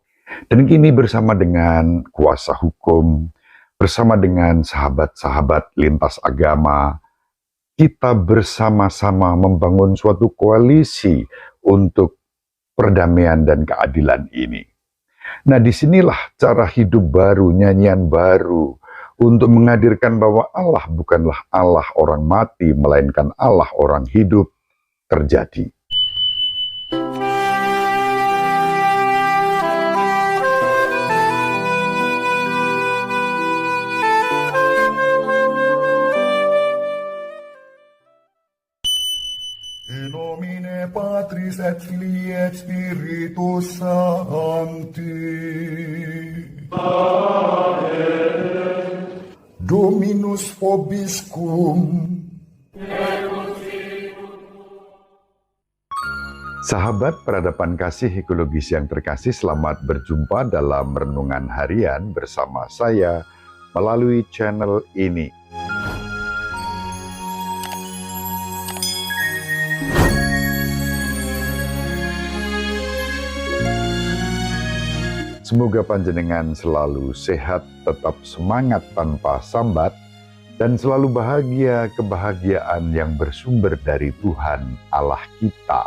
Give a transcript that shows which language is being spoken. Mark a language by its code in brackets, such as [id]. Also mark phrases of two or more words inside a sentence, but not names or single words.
[id] Dan kini bersama dengan kuasa hukum, bersama dengan sahabat-sahabat lintas agama, kita bersama-sama membangun suatu koalisi untuk perdamaian dan keadilan ini. Nah, disinilah cara hidup baru, nyanyian baru, untuk menghadirkan bahwa Allah bukanlah Allah orang mati, melainkan Allah orang hidup, terjadi. [la] In nomine Patris et Filii et Spiritus Sancti. Amen. Dominus vobiscum. [id] Sahabat peradaban kasih ekologis yang terkasih, selamat berjumpa dalam renungan harian bersama saya melalui channel ini. Semoga panjenengan selalu sehat, tetap semangat tanpa sambat, dan selalu bahagia kebahagiaan yang bersumber dari Tuhan Allah kita.